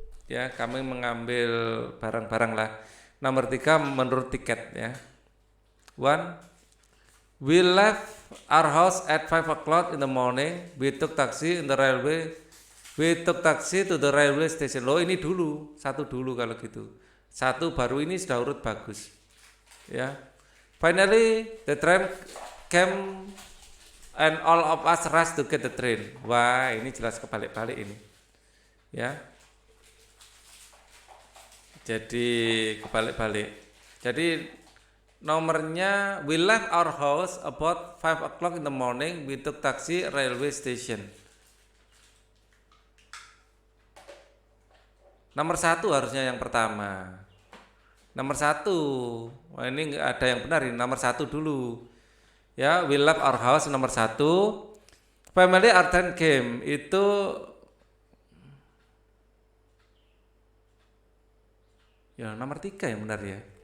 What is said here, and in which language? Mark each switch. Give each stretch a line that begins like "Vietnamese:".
Indonesian: Ya, kami mengambil barang-barang lah. Nomor 3 menurut tiket ya. 1.
English: We left our house at 5 o'clock in the morning. We took taxi in the railway. We took taxi to the railway station.
Indonesian: Loh, ini dulu, 1 dulu kalau gitu. 1 baru ini sudah urut bagus. Ya.
English: Finally the train came and all of us rushed to get the train.
Indonesian: Wah, ini jelas kebalik-balik ini. Ya. Jadi kebalik-balik. Jadi nomornya
English: we left our house about 5 o'clock in the morning. We took taxi railway station.
Indonesian: Nomor 1 harusnya yang pertama. Nomor 1. Wah, ini nggak ada yang benar ini. Nomor 1 dulu. Ya,
English: we left our house
Indonesian: nomor 1.
English: Family our train came.
Indonesian: Itu ya nomor 3 yang benar ya.